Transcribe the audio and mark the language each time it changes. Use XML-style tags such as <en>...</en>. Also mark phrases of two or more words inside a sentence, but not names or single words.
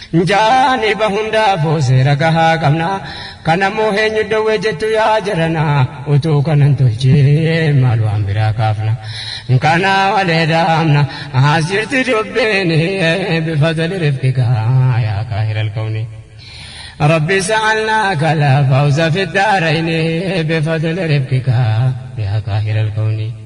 <om>Jaani ba hundaafuu seera gahaa qabna, kan ammoo eenyu dawwee jettu yaa jarana, utuu kanan tolchee maal waan biraa kaafna. Kana walee daamna, as jirti dubbiin bifa toli rifqigaa</om> <ar>يا قاهر الكون. رب سألناك الفوز في الدارين بفضل رفقك يا قاهر الكون.</ar>